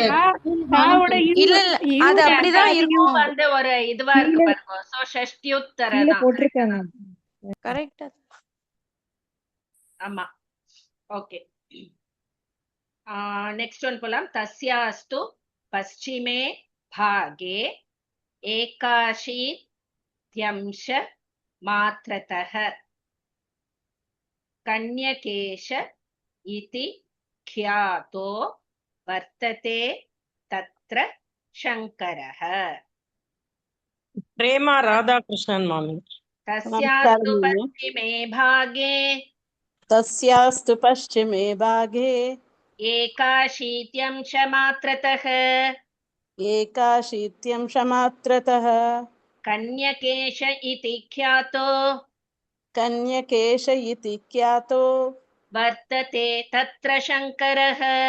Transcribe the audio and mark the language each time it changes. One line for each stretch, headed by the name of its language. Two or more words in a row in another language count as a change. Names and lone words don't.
Tamil: இல்ல அது அப்படிதான் இருக்கும். வந்து ஒரு இதுவா இருக்கு பாருங்க. சோ ஷஷ்டியுத்தர கீழே தான் போட்டிருக்காங்க. கரெக்டா. ஆமா. ஓகே,
English: next one
Tamil: போலாம்.
Sanskrit: தஸ்யாஸ்து பश्चिमे भागे एकाशीत्यंश मात्रतः कन्यकेश इति ख्यातो वर्तते तत्र शङ्करः.
Tamil: பிரேமா ராதாகிருஷ்ணன் மாமி.
Sanskrit: तस्यास्तु पश्चिमे भागे तस्यास्तु पश्चिमे भागे एकाशीत्यंशमात्रतः एकाशीत्यंशमात्रतः कन्यकेश इति ख्यातो वर्तते तत्र शङ्करः.